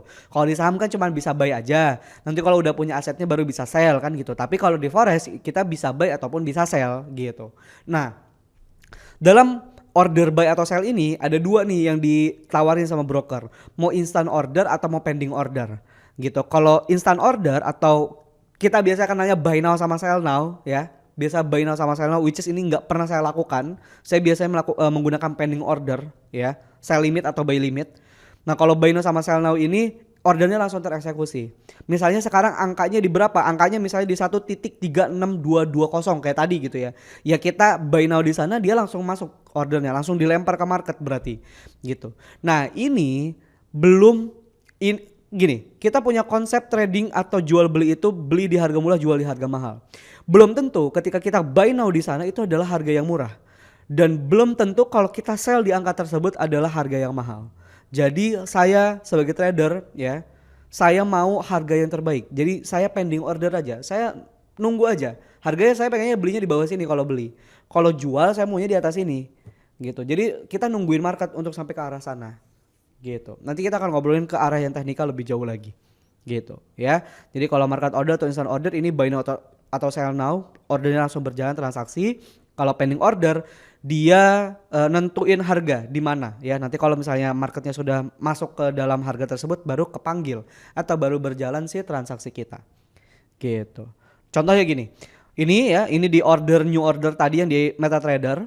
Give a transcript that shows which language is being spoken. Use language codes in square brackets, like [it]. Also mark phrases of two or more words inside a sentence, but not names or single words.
[id] Kalau di saham kan cuma bisa buy aja. Nanti kalau udah punya asetnya baru bisa sell kan gitu. Tapi kalau di forex kita bisa buy ataupun bisa sell gitu. Nah, dalam order buy atau sell ini ada dua nih yang ditawarin sama broker. Mau [en] instant order [id] atau mau [en] pending order [id] gitu. Kalau [en] instant order [id] atau kita biasa kan nanya [en] buy now [id] sama [en] sell now [id] ya. Biasa [en] buy now [id] sama [en] sell now, which is [id] ini nggak pernah saya lakukan. Saya biasanya menggunakan [en] pending order [id] ya. [en] Sell limit [id] atau [en] buy limit. [id] Nah, kalau [en] buy now [id] sama [en] sell now [id] ini ordernya langsung tereksekusi. Misalnya sekarang angkanya di berapa? Angkanya misalnya di 1.36220 kayak tadi gitu ya. Ya kita [en] buy now [id] di sana dia langsung masuk ordernya, langsung dilempar ke market berarti gitu. Nah, ini belum gini, kita punya konsep trading atau jual beli itu beli di harga murah, jual di harga mahal. Belum tentu ketika kita [en] buy now [id] di sana itu adalah harga yang murah. Dan belum tentu kalau kita sell di angka tersebut adalah harga yang mahal. Jadi saya sebagai trader ya, saya mau harga yang terbaik. Jadi saya [en] pending order [id] aja. Saya nunggu aja. Harganya saya pengennya belinya di bawah sini kalau beli. Kalau jual saya maunya di atas ini. Gitu. Jadi kita nungguin market untuk sampai ke arah sana. Gitu. Nanti kita akan ngobrolin ke arah yang teknikal lebih jauh lagi. Gitu ya. Jadi kalau [en] market order [id] atau [en] instant order [id] ini [en] buy now [id] atau [en] sell now, [id] ordernya langsung berjalan transaksi. Kalau [en] pending order [id] dia nentuin harga di mana ya. Nanti kalau misalnya marketnya sudah masuk ke dalam harga tersebut baru kepanggil atau baru berjalan sih transaksi kita. Gitu. Contohnya gini. Ini ya, ini di [en] order new order [id] tadi yang di MetaTrader.